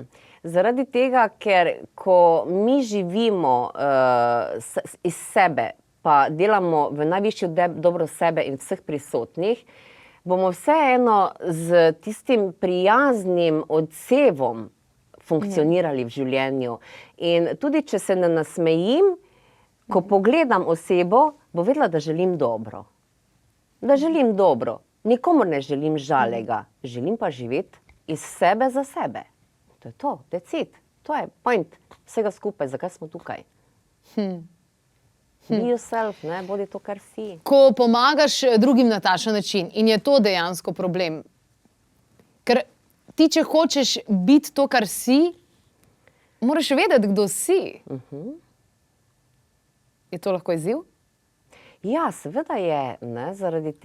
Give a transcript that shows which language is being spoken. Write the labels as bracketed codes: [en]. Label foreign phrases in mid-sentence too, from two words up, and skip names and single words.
[sl] Zaradi tega, ker ko mi živimo iz sebe, pa delamo v najvišjo dobro sebe in vseh prisotnih, bomo vseeno z tistim prijaznim odsevom funkcionirali v življenju. In tudi, če se ne nasmejim, ko pogledam osebo, bo vedela, da želim dobro. Da želim dobro. Nikomur ne želim žalega. Želim pa živeti iz sebe za sebe. To je to, [en] that's it. [sl] To je point vsega skupaj, zakaj smo tukaj. [en] Be yourself, [sl] ne? Bodi to, kar si. Ko pomagaš drugim na takšen način in je to dejansko problem, ker ti, če hočeš biti to, kar si, moraš vedeti, kdo si. Je to lahko izziv? Ja, seveda je. Ne? Zaradi tega,